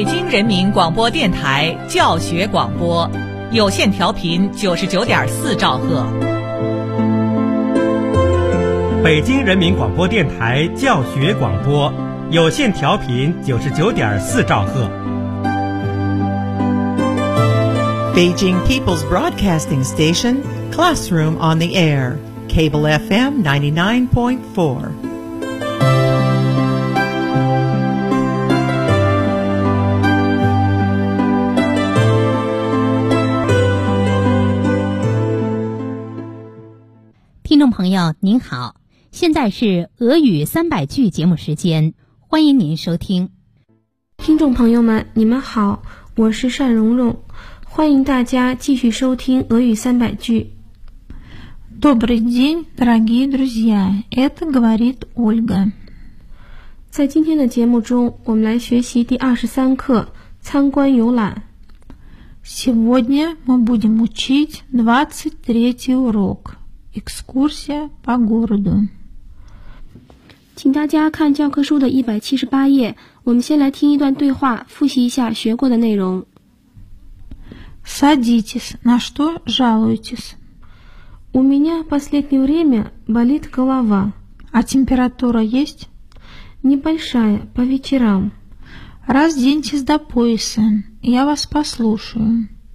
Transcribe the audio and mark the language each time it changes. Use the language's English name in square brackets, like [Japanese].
[Chinese] 人民广播电台教学广播，有线调频99.4兆赫。北京人民广播电台教学广播，有线调频99.4兆赫。 [English] Beijing People's Broadcasting Station, Classroom on the Air, Cable FM 99.4. [Chinese] 朋友您好，现在是俄语300句节目时间，欢迎您收听。听众朋友们你们好，我是单蓉蓉，欢迎大家继续收听俄语300句。 [Russian] Добрый день, дорогие друзья, это говорит Ольга。 [Chinese] 在今天的节目中我们来学习第23课参观游览。 [Russian] Сегодня мы будем учить 23 урок。 Экскурсия по городу. [Chinese] 请大家看教科书的178页，我们先来听一段对话，复习一下学过的内容。 [Russian] Садитесь, на что жалуетесь? У меня последнее время болит голова. А температура есть? Небольшая, по вечерам. Разденьтесь до пояса, я вас послушаю.